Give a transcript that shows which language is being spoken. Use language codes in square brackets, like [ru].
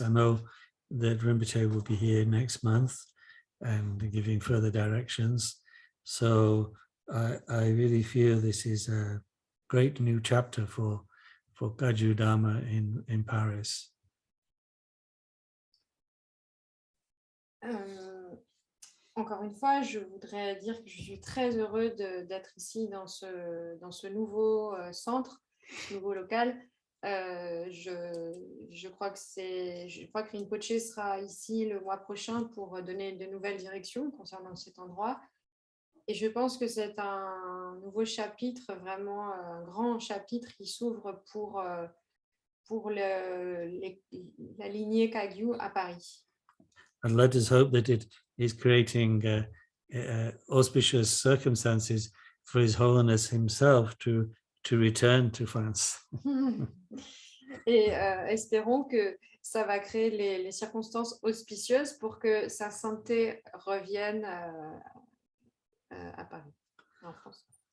[en] I know that Rinpoche will be here next month and giving further directions. So I really feel this is a great new chapter for Gaju Dharma in Paris. [fr] Encore une fois, je voudrais dire que je suis très heureuse d'être ici dans ce nouveau centre, nouveau local. Je crois que Rinpoche sera ici le mois prochain pour donner de nouvelles directions concernant cet endroit. Et je pense que c'est un nouveau chapitre, vraiment un grand chapitre qui s'ouvre pour la lignée Kagyu à Paris. [en] And let us hope that it is creating auspicious circumstances for His Holiness himself to return to France. [fr] Et espérons que ça va créer les circonstances auspicieuses pour que sa sainteté revienne à Paris, en France.